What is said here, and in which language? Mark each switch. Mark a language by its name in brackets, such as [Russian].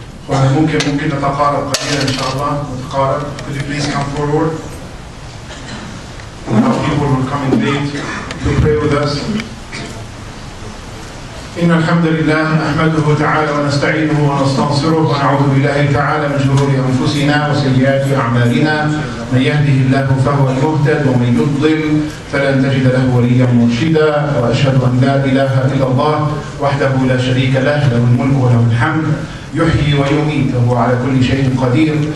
[Arabic] ممكن نتقارب قليلا إن شاء الله. نتقارب. [English] Could you please come forward? Now people will come in late to pray with us. [Arabic] إن الحمد لله نحمده تعالى ونستعينه ونستنصره ونعوذ بالله تعالى من شرور أنفسنا وسيئات أعمالنا. من يهده الله فهو المهتد ومن يضلل فلن تجد له وليا مرشدا. وأشهد أن لا إله إلا الله وحده لا شريك له له الملك وله الحمد يحيي ويميت وهو على كل شيء قدير.